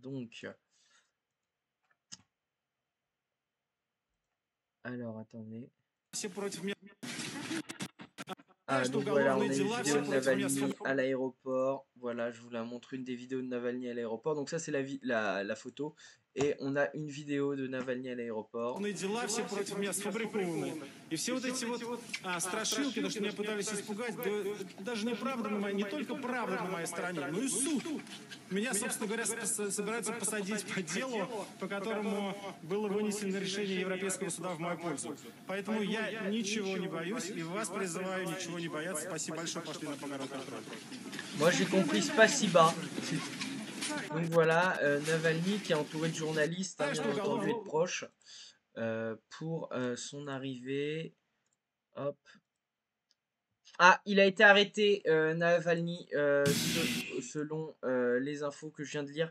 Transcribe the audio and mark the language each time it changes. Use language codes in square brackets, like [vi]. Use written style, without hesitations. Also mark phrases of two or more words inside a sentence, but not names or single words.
[fr] Donc alors attendez. Ah, donc voilà, on a une vidéo de Navalny à l'aéroport. Voilà, je vous la montre, une des vidéos de Navalny à l'aéroport. Donc ça, c'est la photo. Et on a une vidéo de Navalny à l'aéroport. [ru] Все против меня сфабрикованы. И все вот эти вот страшилки, то, что меня пытались испугать, даже неправда на моей, не только правда на моей стороне, но и суд. Меня, собственно говоря, собираются посадить по делу, по которому было вынесено решение Европейского суда в мою пользу. Поэтому я ничего не боюсь и вас призываю ничего не бояться. Спасибо большое, пошли на погород контроль. [fr] Moi, j'ai compris spasiba. Donc voilà, Navalny qui est entouré de journalistes, hein, bien entendu, et de proches, pour son arrivée. Hop. Ah, il a été arrêté, Navalny, selon les infos que je viens de lire.